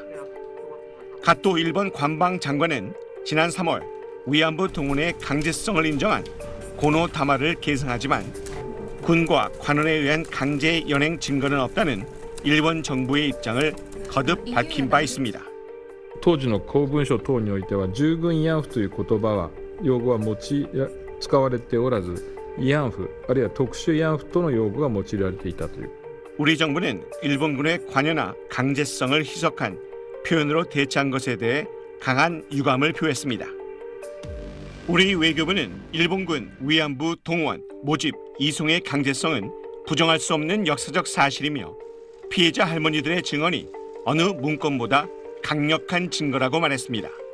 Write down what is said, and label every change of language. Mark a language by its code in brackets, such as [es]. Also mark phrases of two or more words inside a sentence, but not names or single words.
[ko] 갓도 일본 관방장관은 지난 3월 위안부 동원의 강제성을 인정한 고노다마를 계승하지만 군과 관원에 의한 강제 연행 증거는 없다는 일본 정부의 입장을 거듭 밝힌 바 있습니다. [ja] 当時の公文書等においては従軍慰安婦という言葉は用語は使われておらず、慰安婦あるいは特殊慰安婦との用語が用いられていたという。 [ko] 우리 정부는 일본군의 관여나 강제성을 희석한 표현으로 대처한 것에 대해 강한 유감을 표했습니다. 우리 외교부는 일본군 위안부 동원, 모집, 이송의 강제성은 부정할 수 없는 역사적 사실이며 피해자 할머니들의 증언이 어느 문건보다 강력한 증거라고 말했습니다.